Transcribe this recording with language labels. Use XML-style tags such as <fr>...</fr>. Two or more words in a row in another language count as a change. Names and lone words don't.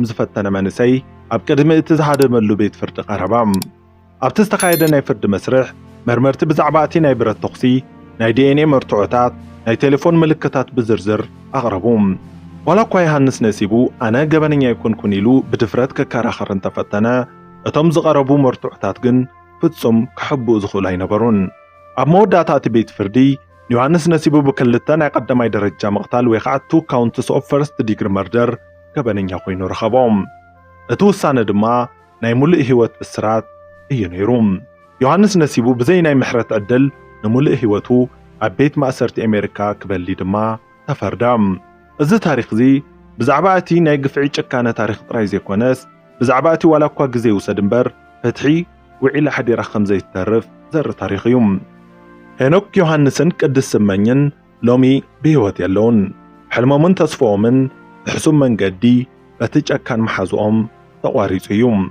<ti>ዝፈተነ መንእሰይ ኣብ ቅድሚ እቲ ዝሃደመሉ ቤት ፍርዲ ቀረበ ኣብቲ ዝተኻየደ ናይ ፍርዲ መስርሕ መርመርቲ ብዛዕባ እቲ ናይ ብረት ተኽሲ ናይ ዲኤንኤ መርትዖታት ናይ ቴሌፎን ምልክታት ብዝርዝር ኣቕረቡ ዋላ እኳ ዮሃንስ ነሲቡ ኣነ ገበነኛ ይኮንኩን ኢሉ ብድፍረት ክከራኸር እንተፈተነ እቶም ዝቐረቡ መርትዖታት ግን ፍጹም ክሕብኡ ዝኽእሉ ኣይነበሩን ኣብ መወዳእታ እቲ ቤት ፍርዲ ዮሃንስ ነሲቡ ብክልተ ናይ ቀዳማይ ደረጃ ምቕታል ወይ ከዓ</ti> <en>2 counts of first degree murder</en> <ti>ገበነኛ ኮይኑ ረኸቦም እቲ ውሳነ ድማ ናይ ሙሉእ ህይወት እስራት እዩ ነይሩ ዮሃንስ ነሲቡ ብዘይ ናይ ምሕረት ዕድል ንሙሉእ ህይወቱ ኣብ ቤት ማእሰርቲ ኣሜሪካ ክበሊ ድማ ተፈርዳ እዚ ታሪኽ እዚ ብዛዕባ እቲ ናይ ግፍዒ ጭካነ ታሪኽ ጥራይ ዘይኮነስ ብዛዕባ እቲ ዋላ እኳ ግዜ ይውሰድ እምበር ፍትሒ ውዒላ ሓዲራ ከም ዘይተርፍ ዘርኢ ታሪኽ እዩ ሄኖክ ዮሃንስን ቅድስ ስመኝን ሎሚ ብህይወት የለውን ሕልሞምን ተስፋኦምን ብሕሱም መንገዲ በቲ ጨካን መሓዝኦም ተቋሪጹ እዩ</ti>